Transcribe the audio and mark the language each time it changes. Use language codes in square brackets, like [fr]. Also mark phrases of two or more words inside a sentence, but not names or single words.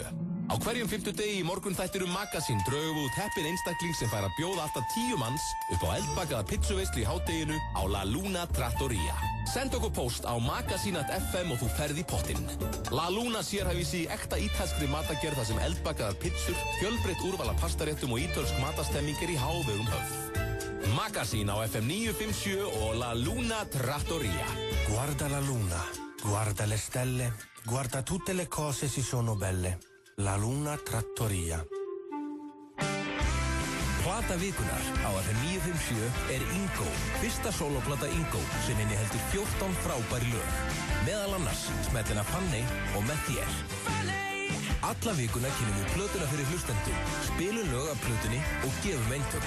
[is] Á hverjum 50 degi í morgunþættinum Magazine drögum við út heppinn einstakling sem fær að bjóða alltaf 10 manns upp á eldbakaða pizzuveislu í hádeginu á La Luna Trattoria. Send okkur post á magazine.fm og þú ferð í pottinn. La Luna sérhæfir sig í ekta ítalskri matagerð þar sem eldbakaðar pizzur, fjölbreytt úrval af pastaréttum og ítölsk matastemming í hávegum höfð. Magazine á FM 957 og La Luna Trattoria. [it] Guarda la luna, guarda le stelle, guarda tutte le cose si sono belle. [is] La Luna Trattoria. Plata vikunar á FM 957 Ingo, fyrsta soloplata Ingo sem inniheldur 14 frábæri lög. Meðal annars smellina Fanny og Með þér. Alla vikuna kynum við plötuna fyrir hlustendum, spilum lög af plötunni og gefum eintök.